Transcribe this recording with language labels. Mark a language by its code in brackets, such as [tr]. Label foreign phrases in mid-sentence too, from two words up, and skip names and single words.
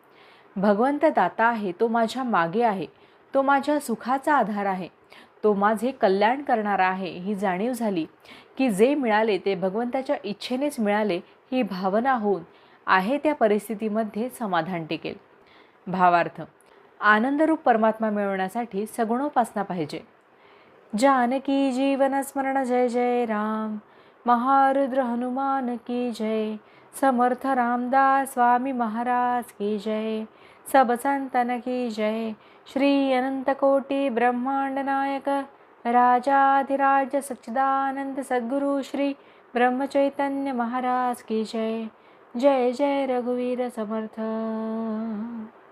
[mr] भगवंत दाता आहे, तो माझ्या मागे आहे, तो माझ्या सुखाचा आधार आहे, तो माझे कल्याण करणारा आहे ही जाणीव झाली की जे मिळाले ते भगवंताच्या इच्छेनेच मिळाले ही भावना होऊन आहे त्या परिस्थितीमध्ये समाधान टिकेल. भावार्थ: आनंदरूप परमात्मा मिळवण्यासाठी सगुणोपासना पाहिजे. जानकी जीवन स्मरण जय जय राम. [hi] महारुद्र हनुमान की जय. समर्थ रामदास स्वामी महाराज की जय. सब संतन की जय. श्री अनंत कोटि ब्रह्मांड नायक राजाधिराज सच्चिदानंद सद्गुरु श्री ब्रह्मचैतन्य महाराज की जय. [mr] जय जय रघुवीर समर्थ.